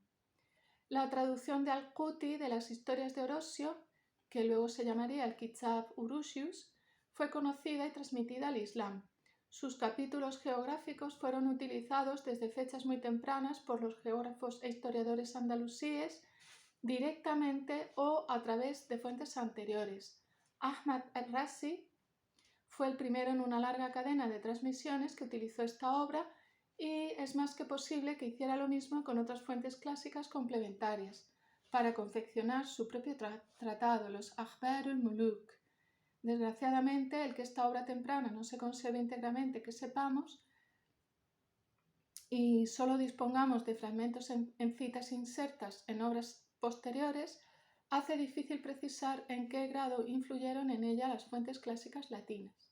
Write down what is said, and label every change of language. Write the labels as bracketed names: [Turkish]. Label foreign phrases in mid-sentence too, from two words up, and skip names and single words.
[Spanish] La traducción de Al-Quti de las historias de Orosio, que luego se llamaría el Kitab Urushius, fue conocida y transmitida al Islam. Sus capítulos geográficos fueron utilizados desde fechas muy tempranas por los geógrafos e historiadores andalusíes directamente o a través de fuentes anteriores. Ahmad al-Razi fue el primero en una larga cadena de transmisiones que utilizó esta obra y es más que posible que hiciera lo mismo con otras fuentes clásicas complementarias para confeccionar su propio tratado, los Akhbarul Muluk. Desgraciadamente, el que esta obra temprana no se conserve íntegramente que sepamos y solo dispongamos de fragmentos en citas insertas en obras posteriores, hace difícil precisar en qué grado influyeron en ella las fuentes clásicas latinas.